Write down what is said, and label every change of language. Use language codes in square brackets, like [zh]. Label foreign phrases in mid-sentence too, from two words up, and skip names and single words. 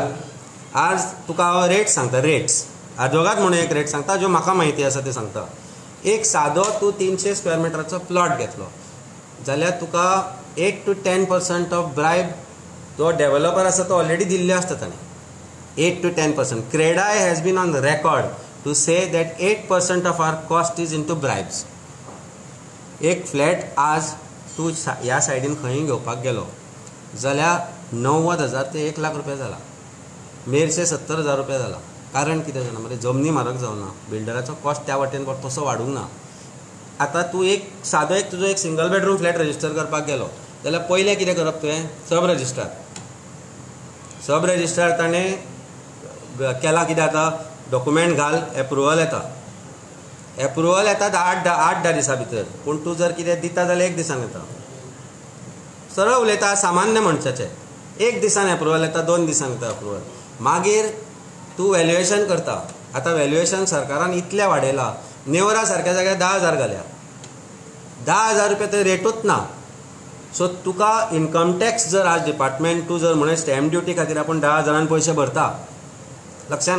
[kok] आज तुका हांव रेट्स सांगता, रेट्स आजोगात म्हणून एक रेट सांगता ज्यो म्हाका म्हायती आसा ते सांगता. एक सादो तूं 300 स्क्वेअर मिटराचो प्लॉट घेतलो जाल्यार तुका 8 to 10% [en] of bribe [kok] जो डेव्हलपर आसा तो ऑलरेडी दिल्ले आसता ताणें. [en] 8 to 10%. Credai has been on record to say that 8% of our cost is into bribes. [kok] एक फ्लॅट आज तूं ह्या सायडीन खंय घेवपाक गेलो जाल्यार 90,000 ते 1 लाख रुपया जाला, मेरशे 70,000 रुपया जाला. कारण कितें जाणा मरे, जमनी म्हारग जावना, बिल्डराचो कॉस्ट त्या वाटेन तसो वाडूंक ना. आतां तूं एक सादो तुजो एक [en] single bedroom flat [kok] रजिस्टर करपाक गेलो जाल्यार पयलें कितें करप तुवें? [en] sub sub registrar [kok] ताणें केला कितें जाता डॉक्युमेंट घाल एप्रुवल येता आठ धा दिसां भितर पूण तूं जर कितें दिता जाल्यार 1 दिसान येता सरळ उलयता सामान्य मनशाचें 1 दिसान एप्रुवल येता 2 दिसान येता एप्रुवल मागीर तूं वॅल्युएशन करता आतां वॅल्युएशन सरकारान इतलें वाडयलां नेवरा सारक्या जाग्यार 10,000 घाल्या 10,000 रुपया थंय रेटूच ना सो तुका [en] income tax [kok] जर आज डिपार्टमेंट तूं जर म्हण [en] stamp duty [kok] खातीर आपूण 10,000 पयशे भरता लक्षान